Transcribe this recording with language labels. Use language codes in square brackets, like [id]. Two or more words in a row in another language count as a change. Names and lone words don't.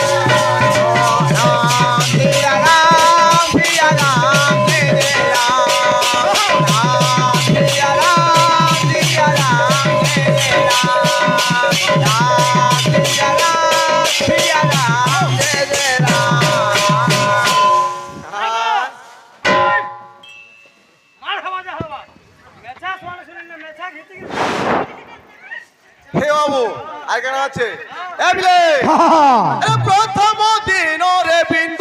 [hi] राम सिया राम जय जय राम सिया राम जय जय राम सिया राम जय जय राम [bn] হে বাবু আর কেন আছে এ বিলে হ্যাঁ আরে প্রথম দিন রে বিন্দু